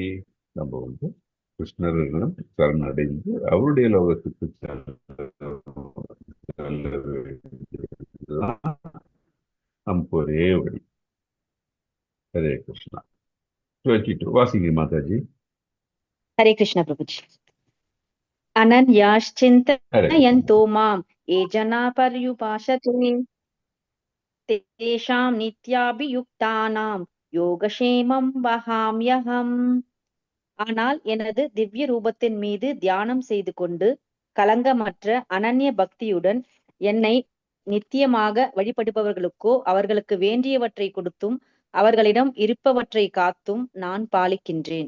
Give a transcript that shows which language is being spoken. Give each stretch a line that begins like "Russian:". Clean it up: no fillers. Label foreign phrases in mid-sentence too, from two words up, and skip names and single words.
Tamil: நம்ம வந்து கிருஷ்ணரிடம் சரணடைந்து அவருடைய லோகத்துக்கு நமக்கு ஒரே வழி. ஹரே கிருஷ்ணா. 22 வாசிங்க மாதாஜி.
Hindi: हरे कृष्णा प्रभु जी।
Sanskrit: अनन्याश्चिन्तयन्तो माम् ये जना पर्युपासते तेषां नित्याभियुक्तानां योगक्षेमं वहाम्यहम्.
Tamil: ஆனால் எனது திவ்ய ரூபத்தின் மீது தியானம் செய்து கொண்டு களங்கமற்ற அனன்ய பக்தியுடன் என்னை நித்தியமாக வழிபடுபவர்களுக்கோ அவர்களுக்கு வேண்டியவற்றை கொடுத்தும் அவர்களிடம் இருப்பவற்றை காத்தும் நான் பாலிக்கின்றேன்.